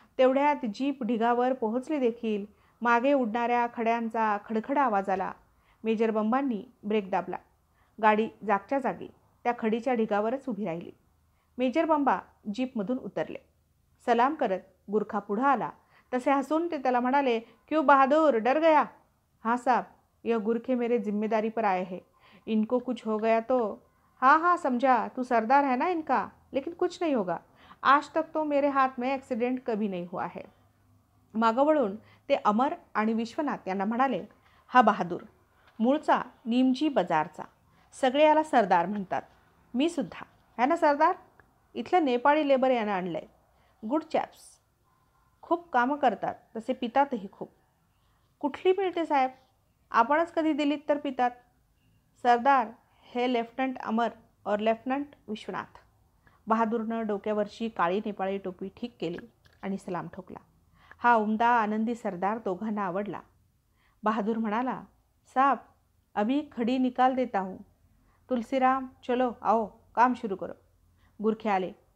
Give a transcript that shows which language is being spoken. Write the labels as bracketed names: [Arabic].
[Marathi] तेवढ्यात जीप ढिगावर पोहोचली देखील. मागे उडणाऱ्या खड्यांचा खडखड आवाज आला. मेजर बंबांनी ब्रेक दाबला. गाडी जागच्या जागी त्या खडीच्या ढिगावरच उभी राहिली. मेजर बंबा जीपमधून उतरले. सलाम करत गुरखा पुढं आला तसे हसून ते त्याला म्हणाले, [Hindi] क्यों बहादूर, डर गया? हाँ साहब, यह गुरखे मेरे जिम्मेदारी पर आए हैं. इनको कुछ हो गया तो? हाँ हाँ समझा, तू सरदार है ना इनका, लेकिन कुछ नहीं होगा. आज तक तो मेरे हाथ में एक्सीडेंट कभी नहीं हुआ है. [Marathi] मागं वळून ते अमर आणि विश्वनाथ यांना म्हणाले, हा बहादूर मूळचा निमजी बाजारचा. सगळे याला सरदार म्हणतात. मी सुद्धा है ना सरदार. इथलं नेपाळी लेबर यानं आणलं आहे. गुड चॅप्स. खूप कामं करतात, तसे पितातही खूप. कुठली मिळते साहेब? आपणच कधी दिलीत तर पितात. सरदार हे लेफ्टनंट अमर और लेफ्टनंट विश्वनाथ. बहादूरनं डोक्यावरची काळी नेपाळी टोपी ठीक केली आणि सलाम ठोकला. हा उमदा आनंदी सरदार दोघांना आवडला. बहादूर म्हणाला, [Hindi] साहब अभी खडी निकाल देता हूँ. तुलसीराम चलो आओ, काम शुरू करो. [Marathi] गुरखे आले.